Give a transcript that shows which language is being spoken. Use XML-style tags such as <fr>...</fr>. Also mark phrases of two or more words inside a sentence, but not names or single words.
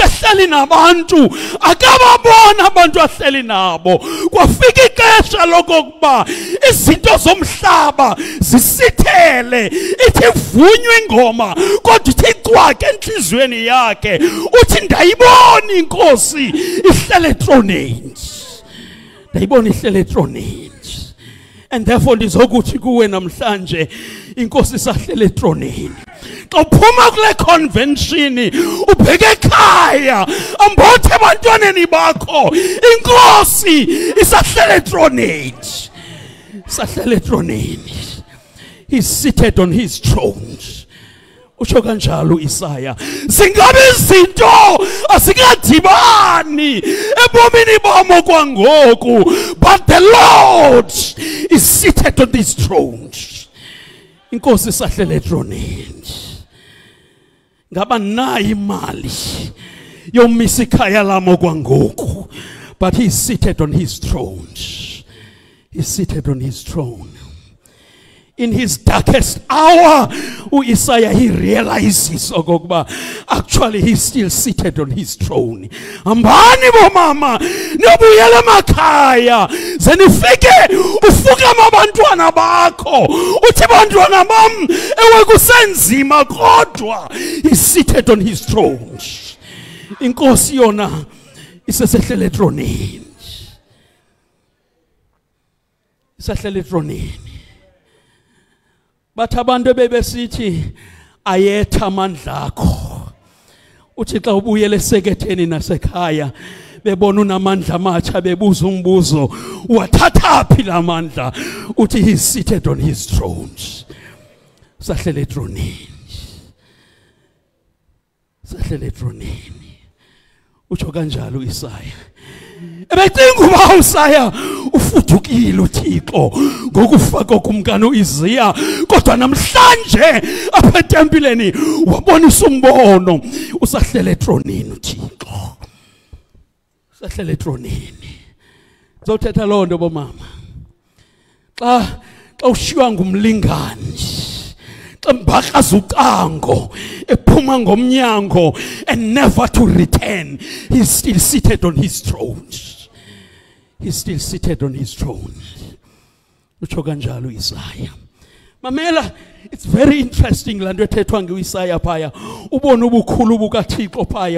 <xh>ehleli nabantu akababona abantu ahleli nabo kwafika ixesha lokokuba izinto zomhlaba zisithele ithi vunywe ingoma kodwa ithi cwaka enhlizweni yakhe uthi ndayibona inkosi ihlele etroneni ndayibona ihlele etroneni.</xh> <en>And therefore</en> <xh>ndizokuthi kuwe namhlanje inkosi isahlele etroneni. Xa uphuma kule convention ubheke ekhaya ambothe abantwaneni bakho inkosi isahlele etroneni isahlele etroneni.</xh> <en>He's seated on his throne.</en> <xh>Usho kanjalo uIsaya singabe izinto asikadibani ebomini bamo kwangoku</xh> <en>but the Lord is seated on this throne.</en> <xh>Inkosi isahlele etroneni. Ngaba nayo imali yomisa ikhaya lamo kwangoku</xh> <en>but he is seated on his throne. He's seated on his throne. in his darkest hour, Isaiah, he realizes actually he's still seated on his throne.</en> <xh>Ambani bo mama, nobuyele makhaya, zenifike ufuka mabantwana bakho, uthi bantwana bam ewe kusenzima kodwa</xh> <en>he's seated on his throne.</en> <xh>Inkosi yona isesehlele thronini. Isahlele thronini. Bathi abantu bebesithi ayetha amandla akho. Uthi xa ubuyele eseketheni nasekhaya bebona unamandla amatsha bebuza umbuzo wathatha phi la mandla. Uthi</xh> <en>he's seated on his throne.</en> <xh>Sahlele thronini. Sahlele thronini. Utsho kanjalo Isaya. Ebecinga uba uSaya ufudukile uThixo ngokufa kokumkani uIsaiah, kodwa namhlanje apha etempileni wabonisa umbono. Usahlele thronini uThixo. Usahlele thronini. Uzothetha loo nto bomama. Xa ushiywa ngumlingani, xa mbakaza ucango ephuma ngomnyango</xh> <en>and never to return, he's still seated on his throne. He's still seated on his throne.</en> <xh>Utsho kanjalo Isaiah. Mamela,</xh> <en>it's very interesting</en> <xh>la nto ethethwa ngeIsaiah phaya. Ubona ubukhulu bukaThixo phaya.</xh>